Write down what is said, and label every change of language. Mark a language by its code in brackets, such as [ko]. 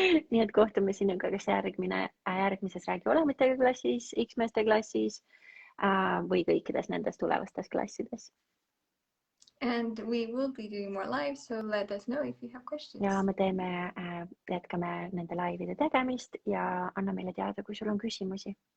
[et] Nii et kohtume sinuga kas järgmises Räägi olemitega klassis, X-meeste klassis või kõikides nendes tulevastes klassides. [en] And we will be doing more lives, so let us know if you have questions. [et] Ja me jätkame nende laivide tegemist ja anna meile teada, kui sul on küsimusi.